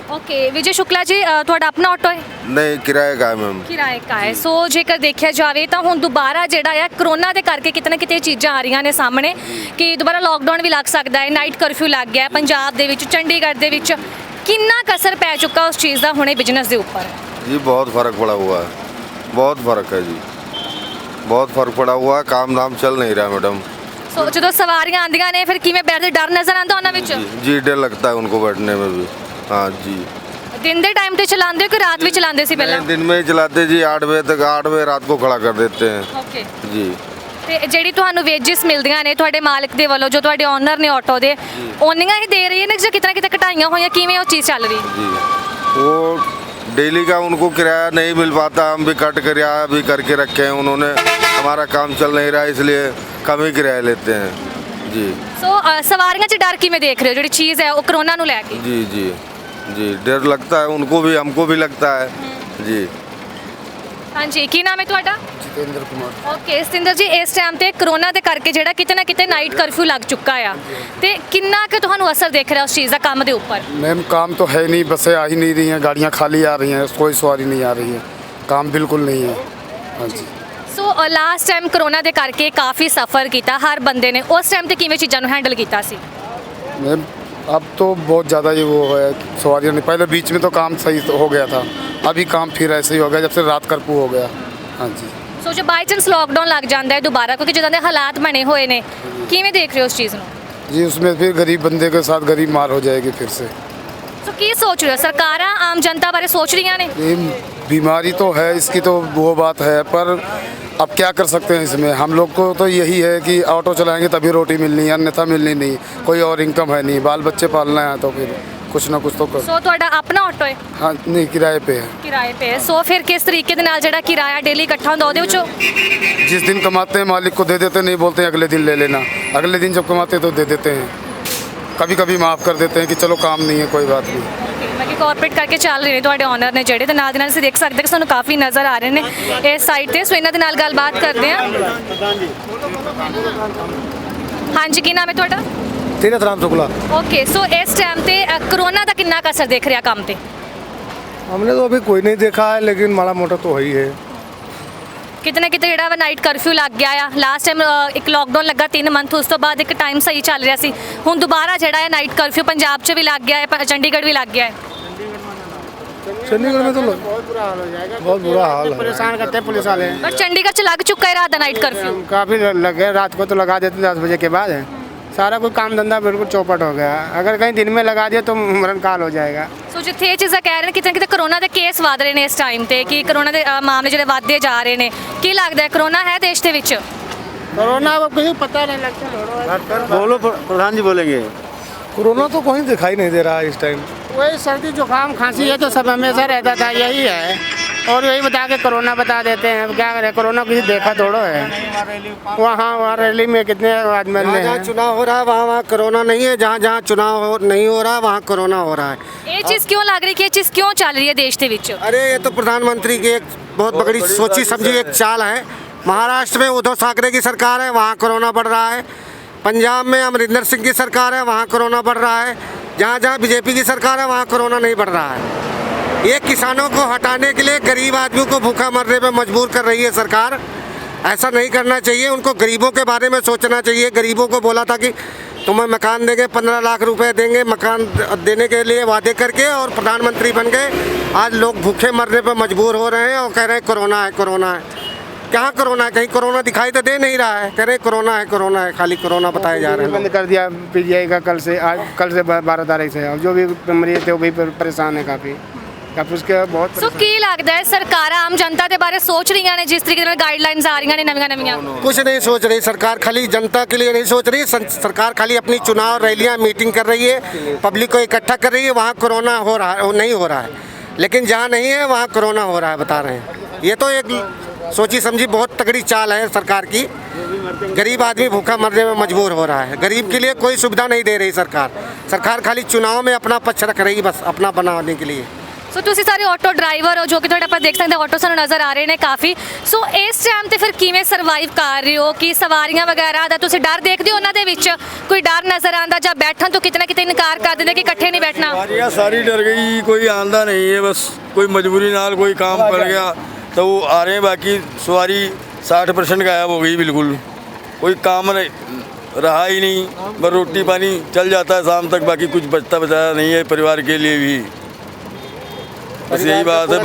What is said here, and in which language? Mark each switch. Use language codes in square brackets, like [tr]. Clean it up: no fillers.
[pa] Okay Vijay Shukla ਜੀ ਤੁਹਾਡਾ ਆਪਣਾ ਆਟੋ ਹੈ? [hi] नहीं किराए का है मैम। ਕਿਰਾਏ ਕਾ ਹੈ। [pa] ਸੋ ਜੇਕਰ ਦੇਖਿਆ ਜਾਵੇ ਤਾਂ ਹੁਣ ਦੁਬਾਰਾ ਜਿਹੜਾ ਆ ਕਰੋਨਾ ਦੇ ਕਰਕੇ ਕਿਤੇ ਨਾ ਕਿਤੇ ਇਹ ਚੀਜ਼ਾਂ ਆ ਰਹੀਆਂ ਨੇ ਸਾਹਮਣੇ ਕਿ ਦੁਬਾਰਾ ਲੋਕਡਾਊਨ ਵੀ ਲੱਗ ਸਕਦਾ ਹੈ, ਨਾਈਟ ਕਰਫਿਊ ਲੱਗ ਗਿਆ ਹੈ ਪੰਜਾਬ ਦੇ ਵਿੱਚ, ਚੰਡੀਗੜ੍ਹ ਦੇ ਵਿੱਚ। ਕਿੰਨਾ ਕੁ ਅਸਰ ਪੈ ਚੁੱਕਾ ਉਸ ਚੀਜ਼ ਦਾ ਹੁਣੇ ਬਿਜ਼ਨਸ ਦੇ ਉੱਪਰ? [hi] जी बहुत फ़र्क पड़ा हुआ है, बहुत फ़र्क है जी, बहुत फ़र्क पड़ा हुआ है। काम धाम चल नहीं रहा मैडम। [pa] ਸੋ ਜਦੋਂ ਸਵਾਰੀਆਂ ਆਉਂਦੀਆਂ ਨੇ ਫਿਰ ਕਿਵੇਂ ਬੈਠਦੇ, ਡਰ ਨਜ਼ਰ ਆਉਂਦਾ ਉਹਨਾਂ ਵਿੱਚ? [hi] जी डर लगता है उनको बैठने में भी। हाँ जी। [pa] ਦਿਨ ਦੇ ਟਾਈਮ ਤੇ ਚਲਾਉਂਦੇ ਹੋ ਕਿ ਰਾਤ ਵੀ ਚਲਾਉਂਦੇ ਸੀ ਪਹਿਲਾਂ? [hi] नहीं, दिन में ही चलाते जी, 8 बजे तक, 8 बजे रात को खड़ा कर देते हैं [en] Okay. [hi] जी। [pa] ਤੇ ਜਿਹੜੀ ਤੁਹਾਨੂੰ ਵੇਜਿਸ ਮਿਲਦੀਆਂ ਨੇ ਤੁਹਾਡੇ ਮਾਲਕ ਦੇ ਵੱਲੋਂ, ਜੋ ਤੁਹਾਡੇ ਓਨਰ ਨੇ ਆਟੋ ਦੇ, ਓਨੀਆਂ ਹੀ ਦੇ ਰਹੀ ਨੇ ਜਾਂ ਕਿਤੇ ਨਾ ਕਿਤੇ ਘਟਾਈਆਂ ਹੋਈਆਂ, ਕਿਵੇਂ ਉਹ ਚੀਜ਼ ਚੱਲ ਰਹੀ? [hi] जी वो डेली का उनको किराया नहीं मिल पाता, हम भी कट किराया भी करके रखे हैं उन्होंने। हमारा काम चल नहीं रहा इसलिए कम ही किराया लेते हैं जी। [pa] ਸੋ ਸਵਾਰੀਆਂ 'ਚ ਡਰ ਕਿਵੇਂ ਦੇਖ ਰਹੇ ਹੋ ਜਿਹੜੀ ਚੀਜ਼ ਹੈ ਉਹ ਕਰੋਨਾ ਨੂੰ ਲੈ ਕੇ? [hi] जी जी जी डर लगता है उनको भी, हमको भी लगता है जी। [pa] ਹਾਂਜੀ, ਕੀ ਨਾਮ ਹੈ ਤੁਹਾਡਾ? [hi] जितेंद्र कुमार। [pa] ਓਕੇ ਸਤਿੰਦਰ ਜੀ, ਇਸ ਟਾਈਮ ਤੇ ਕਰੋਨਾ ਦੇ ਕਰਕੇ ਜਿਹੜਾ ਕਿਤੇ ਨਾ ਕਿਤੇ ਨਾਈਟ ਕਰਫਿਊ ਲੱਗ ਚੁੱਕਾ ਆ, ਤੇ ਕਿੰਨਾ ਕੁ ਤੁਹਾਨੂੰ ਅਸਰ ਦੇਖ ਰਿਹਾ ਉਸ ਚੀਜ਼ ਦਾ ਕੰਮ ਦੇ ਉੱਪਰ? [hi] मैम काम तो है नहीं, बसें आ ही नहीं रही हैं, गाड़ियाँ खाली आ रही हैं, कोई सवारी नहीं आ रही है, काम बिल्कुल नहीं है। हाँ जी। [pa] ਸੋ ਲਾਸਟ ਟਾਈਮ ਕਰੋਨਾ ਦੇ ਕਰਕੇ ਕਾਫੀ ਸਫਰ ਕੀਤਾ ਹਰ ਬੰਦੇ ਨੇ, ਉਸ ਟਾਈਮ ਤੇ ਕਿਵੇਂ ਚੀਜ਼ਾਂ ਨੂੰ ਹੈਂਡਲ ਕੀਤਾ ਸੀ? [hi] मैम अब तो बहुत ज़्यादा ये वो है, सवारियाँ नहीं, पहले बीच में तो काम सही हो गया था, अभी काम फिर ऐसे ही हो गया जब से रात कर्फ्यू हो गया। हाँ जी। [pa] ਸੋ ਜੇ ਬਾਈ ਚਾਂਸ ਲੋਕਡਾਊਨ ਲੱਗ ਜਾਂਦਾ ਹੈ ਦੁਬਾਰਾ, ਕਿਉਂਕਿ ਜਿੱਦਾਂ ਦੇ ਹਾਲਾਤ ਬਣੇ ਹੋਏ ਨੇ, ਕਿਵੇਂ ਦੇਖ ਰਹੇ ਹੋ ਉਸ ਚੀਜ਼ ਨੂੰ? [hi] जी उसमें फिर गरीब बंदे के साथ गरीब मार हो जाएगी फिर से। [pa] ਸੋ ਕੀ ਸੋਚ ਰਹੇ ਹੋ? ਸਰਕਾਰਾਂ ਆਮ ਜਨਤਾ ਬਾਰੇ ਸੋਚ ਰਹੀਆਂ ਨੇ? [hi] ये बीमारी तो है, इसकी तो वो बात है, पर अब क्या कर सकते हैं इसमें? हम लोग को तो यही है कि ऑटो चलाएंगे तभी रोटी मिलनी है, अन्यथा मिलनी नहीं, कोई और इनकम है नहीं, बाल बच्चे पालना है तो फिर कुछ ना कुछ तो कर। [pa] ਸੋ ਤੁਹਾਡਾ ਆਪਣਾ ਆਟੋ ਹੈ? [hi] हाँ नहीं, किराए पे है। ਕਿਰਾਏ पे है। [pa] ਸੋ ਫਿਰ ਕਿਸ ਤਰੀਕੇ ਦੇ ਨਾਲ ਜਿਹੜਾ ਕਿਰਾਇਆ ਡੇਲੀ ਇਕੱਠਾ ਹੁੰਦਾ ਉਹਦੇ ਵਿੱਚੋਂ? [hi] जिस दिन कमाते हैं मालिक को दे देते, नहीं बोलते हैं अगले दिन ले लेना, अगले दिन जब कमाते हैं तो दे देते हैं, कभी कभी माफ़ कर देते हैं कि चलो काम नहीं है कोई बात नहीं। [pa] ਬਾਕੀ ਕੋਆਪਰੇਟ ਕਰਕੇ ਚੱਲ ਰਹੇ ਨੇ ਤੁਹਾਡੇ ਓਨਰ ਨੇ ਜਿਹੜੇ, ਤੇ ਨਾਲ ਦੇ ਨਾਲ ਅਸੀਂ ਦੇਖ ਸਕਦੇ ਕਿ ਸਾਨੂੰ ਕਾਫੀ ਨਜ਼ਰ ਆ ਰਹੇ ਨੇ ਇਸ ਸਾਈਡ ਤੇ। ਸੋ ਇਹਨਾਂ ਦੇ ਨਾਲ ਗੱਲਬਾਤ ਕਰਦੇ ਹਾਂ। ਹਾਂਜੀ, ਕੀ ਨਾਮ ਹੈ ਤੁਹਾਡਾ? [hi] तीरथ राम शुक्ला। [pa] ਓਕੇ, ਸੋ ਇਸ ਟਾਈਮ ਤੇ ਕਰੋਨਾ ਦਾ ਕਿੰਨਾ ਕੁ ਅਸਰ ਦੇਖ ਰਿਹਾ ਕੰਮ ਤੇ? [hi] हमने तो अभी कोई नहीं देखा है, लेकिन माड़ा मोटा तो है ही है। [pa] ਕਿਤੇ ਨਾ ਕਿਤੇ ਜਿਹੜਾ ਵਾ ਨਾਈਟ ਕਰਫਿਊ ਲੱਗ ਗਿਆ ਆ। ਲਾਸਟ ਟਾਈਮ ਇੱਕ ਲੋਕਡਾਊਨ ਲੱਗਾ 3 ਮੰਥ, ਉਸ ਤੋਂ ਬਾਅਦ ਇੱਕ ਟਾਈਮ ਸਹੀ ਚੱਲ ਰਿਹਾ ਸੀ, ਹੁਣ ਦੁਬਾਰਾ ਜਿਹੜਾ ਹੈ ਨਾਈਟ ਕਰਫਿਊ ਪੰਜਾਬ 'ਚ ਵੀ ਲੱਗ ਗਿਆ ਹੈ, ਚੰਡੀਗੜ੍ਹ ਵੀ ਲੱਗ ਗਿਆ ਹੈ। [hi] चंडीगढ़ में तो बहुत बुरा हाल है। परेशान करते हैं पुलिस वाले। [pa] ਪਰ ਚੰਡੀਗੜ੍ਹ 'ਚ ਲੱਗ ਚੁੱਕਾ ਹੈ ਰਾਤ ਦਾ ਨਾਈਟ ਕਰਫਿਊ। [hi] काफ़ी लगे, रात को तो लगा देते 10 बजे के बाद है, सारा कोई काम धंधा बिल्कुल चौपट हो गया। अगर कहीं दिन में लगा दिया तो मरण काल हो जाएगा। [pa] ਸੋ ਜਿੱਥੇ ਇਹ ਚੀਜ਼ਾਂ ਕਹਿ ਰਹੇ ਨੇ ਕਿਤੇ ਨਾ ਕਿਤੇ ਕਰੋਨਾ ਦੇ ਕੇਸ ਵਧ ਰਹੇ ਨੇ ਇਸ ਟਾਈਮ ਤੇ, ਕਿ ਕਰੋਨਾ ਦੇ ਮਾਮਲੇ ਜਿਹੜੇ ਵੱਧਦੇ ਜਾ ਰਹੇ ਨੇ, ਕੀ ਲੱਗਦਾ ਹੈ ਕਰੋਨਾ ਹੈ ਦੇਸ਼ ਦੇ ਵਿੱਚ? [hi] कोरोना को कुछ पता नहीं लगता। बोलो प्रधान जी बोलेंगे। कोरोना तो कहीं दिखाई नहीं दे रहा है इस टाइम। वही सर्दी जुकाम खांसी है तो सब हमेशा रहता था, यही है, और यही बता के कोरोना बता देते हैं। अब क्या करें, कोरोना किसी देखा थोड़ो है। वहाँ रैली में कितने आदमी ने जहाँ चुनाव हो रहा है वहाँ कोरोना नहीं है, जहाँ जहाँ चुनाव नहीं हो रहा है वहाँ कोरोना हो रहा है। [pa] ਇਹ ਚੀਜ਼ ਕਿਉਂ ਲੱਗ ਰਹੀ ਕਿ ਇਹ ਚੀਜ਼ ਕਿਉਂ ਚੱਲ ਰਹੀ ਹੈ ਦੇਸ਼ ਦੇ ਵਿੱਚ? [hi] अरे ये तो प्रधानमंत्री की एक बहुत बड़ी सोची समझी एक चाल है। महाराष्ट्र में उद्धव ठाकरे की सरकार है, वहाँ कोरोना बढ़ रहा है। पंजाब में अमरिंदर सिंह की सरकार है, वहाँ कोरोना बढ़ रहा है। जहाँ जहाँ बीजेपी की सरकार है वहाँ कोरोना नहीं बढ़ रहा है। ये किसानों को हटाने के लिए गरीब आदमियों को भूखा मरने पर मजबूर कर रही है सरकार। ऐसा नहीं करना चाहिए, उनको गरीबों के बारे में सोचना चाहिए। गरीबों को बोला था कि तुम्हें मकान देंगे, 15 लाख रुपए देंगे, मकान देने के लिए वादे करके, और प्रधानमंत्री बन गए। आज लोग भूखे मरने पर मजबूर हो रहे हैं और कह रहे हैं कोरोना है, कोरोना है। कहाँ कोरोना है? कहीं कोरोना दिखाई तो दे नहीं रहा है, कह रहे कोरोना है, कोरोना है, खाली कोरोना बताए जा रहे हैं। बंद कर दिया पीजीआई का कल से, आज कल से 12 तारीख से। जो भी मरीज थे वो भी परेशान है काफ़ी। उसके बहुत [pa] ਸੋ ਕੀ ਲੱਗਦਾ ਹੈ ਸਰਕਾਰਾਂ ਆਮ ਜਨਤਾ ਦੇ ਬਾਰੇ ਸੋਚ ਰਹੀਆਂ ਨੇ ਜਿਸ ਤਰੀਕੇ ਨਾਲ ਗਾਈਡਲਾਈਨਸ ਆ ਰਹੀਆਂ ਨੇ ਨਵੀਆਂ? [hi] कुछ नहीं सोच रही सरकार, खाली जनता के लिए नहीं सोच रही सरकार, खाली अपनी चुनाव रैलियां मीटिंग कर रही है, पब्लिक को इकट्ठा कर रही है। वहाँ कोरोना हो रहा है, वो नहीं हो रहा है, लेकिन जहाँ नहीं है वहाँ कोरोना हो रहा है, बता रहे हैं। ये तो एक सोची समझी बहुत तगड़ी चाल है सरकार की। गरीब आदमी भूखा मरने में मजबूर हो रहा है, गरीब के लिए कोई सुविधा नहीं दे रही सरकार। सरकार खाली चुनाव में अपना पक्ष रख रही, बस अपना बनाने के लिए। [pa] ਸੋ ਤੁਸੀਂ ਸਾਰੇ ਆਟੋ ਡਰਾਈਵਰ ਹੋ ਜੋ ਕਿ ਤੁਹਾਡੇ ਆਪਾਂ ਦੇਖ ਸਕਦੇ ਆਟੋ ਸਾਨੂੰ ਨਜ਼ਰ ਆ ਰਹੇ ਨੇ ਕਾਫੀ। ਸੋ ਇਸ ਟਾਈਮ ਤੇ ਫਿਰ ਕਿਵੇਂ ਸਰਵਾਈਵ ਕਰ ਰਹੇ ਹੋ ਕਿ ਸਵਾਰੀਆਂ ਵਗੈਰਾ ਦਾ ਤੁਸੀਂ ਡਰ ਦੇਖਦੇ ਹੋ ਉਹਨਾਂ ਦੇ ਵਿੱਚ ਕੋਈ ਡਰ ਨਜ਼ਰ ਆਉਂਦਾ ਜਾਂ ਬੈਠਣ ਤੋਂ ਕਿਤੇ ਨਾ ਕਿਤੇ ਇਨਕਾਰ ਕਰ ਦਿੰਦੇ ਕਿ ਇਕੱਠੇ [hi] नहीं बैठना? सवारियाँ सारी डर गई, कोई आंदा नहीं है, बस कोई मजबूरी नाल कोई काम पड़ गया तो वो आ रहे हैं, बाकी सवारी 60% गायब हो गई, बिल्कुल कोई काम रहा ही नहीं, बस रोटी पानी चल जाता है शाम तक, बाकी कुछ बचता बचाया नहीं है परिवार के लिए भी, बस यही बात है।